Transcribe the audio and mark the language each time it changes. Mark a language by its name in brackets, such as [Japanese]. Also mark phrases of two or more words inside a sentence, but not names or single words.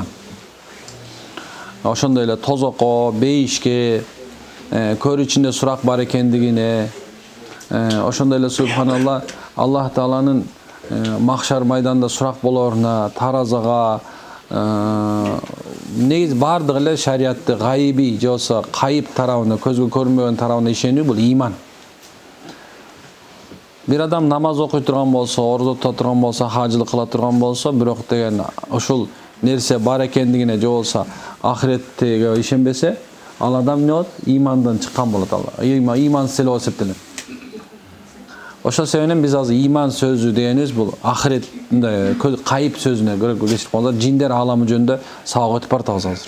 [Kyrgyz] Ошондой эле тозокко, бейишке, көр ичинде сурак бар экендигине, ошондой эле субханалла Аллах Тааланын махшар майданда сурак болоруна, таразага, негизи бардык эле шариятты гайби же болсо кайып тарабына, көзгө көрүнбөгөн тарабына ишенүү бул иман. Бир адам namaz окуй турган болсо, ордо тута турган болсо, хажылык кыла турган болсо, бирок деген ушул нерсе бар экендигине же болсо ахиреттеге ишенбесе, ал адам эмне болот? Имандан чыккан болот ал. Имансыз эле болуп эсептелет. Ошол себептен биз азыр иман сөзү дегенибиз бул ахирет кайып сөзүнө көчүп калганда жиндер ааламы жөнүндө сабак өтүп баратабыз азыр.